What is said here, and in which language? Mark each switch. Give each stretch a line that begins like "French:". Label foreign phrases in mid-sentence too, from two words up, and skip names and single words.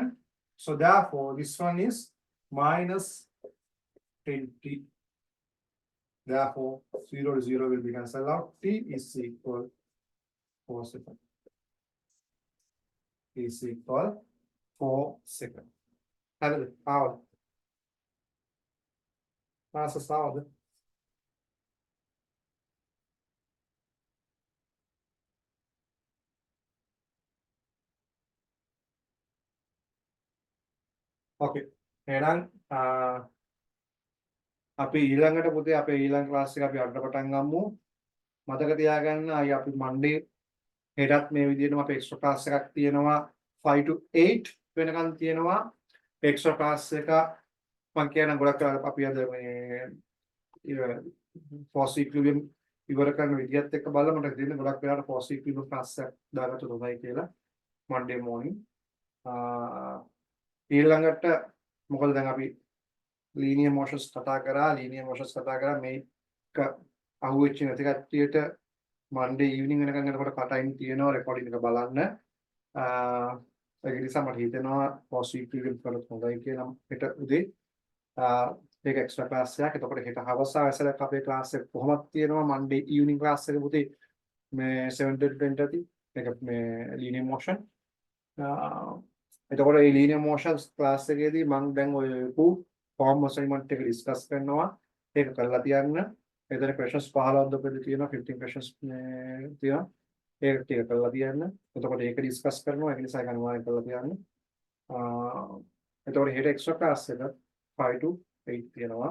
English: So therefore, this one is minus 10t. Therefore, 0 to 0 will be cancelled out. T is equal 4 seconds. T is equal 4 seconds. How? Okay.
Sinhala: එහෙනම් අපි ඊළඟට පුතේ අපේ ඊළඟ ක්ලාස් එක අපි අඩ පටන් ගමු. මතක තියාගන්න අය අපි මන්ඩේ හෙටත් මේ විදිහටම අපේ
English: extra class
Sinhala: එකක් තියෙනවා 5 to 8 වෙනකන් තියෙනවා.
English: extra class
Sinhala: එක මම කියන ගොඩක් අපි අද මේ
English: force equilibrium
Sinhala: ඉවර කරන විදිහත් එක්ක බලලා මට දෙන්න ගොඩක් වෙලාවට
English: force equilibrium
Sinhala: ක්ලාස් එකක් දාගත්තොත් හොඳයි කියලා
English: Monday morning.
Sinhala: ඊළඟට මොකද දැන් අපි
English: linear motions
Sinhala: කතා කරා මේක අහුවෙච්ච නැති කට්ටියට
English: Monday evening
Sinhala: වෙනකන් යනකොට කටයින් තියෙනවා රෙකෝඩින් එක බලන්න. ඒක නිසා මට හිතෙනවා
English: force equilibrium
Sinhala: කරත් හොඳයි කියලා හෙට උදේ ඒක
English: extra class
Sinhala: එකක්. එතකොට හෙට හවස ආයසරයක් අපේ ක්ලාස් එක කොහොමද තියෙනවා
English: Monday evening
Sinhala: ක්ලාස් එක පුතේ මේ 7 to 20 ඇති. ඒක මේ
English: linear motion.
Sinhala: එතකොට මේ
English: linear motions
Sinhala: ක්ලාස් එකේදී මම දැන් ඔය
English: form assignment
Sinhala: එක ඩිස්කස් කරනවා. ඒක කරලා තියන්න. එතන questions 15ක් දෙපෙළ තියෙනවා 15 questions තියෙනවා. ඒක ටික කරලා තියන්න. එතකොට ඒක ඩිස්කස් කරනවා. ඒක නිසා ඒක අනිවාර්යෙන් කරලා තියන්න. එතකොට හෙට
English: extra class
Sinhala: එක 5 to 8 තියෙනවා.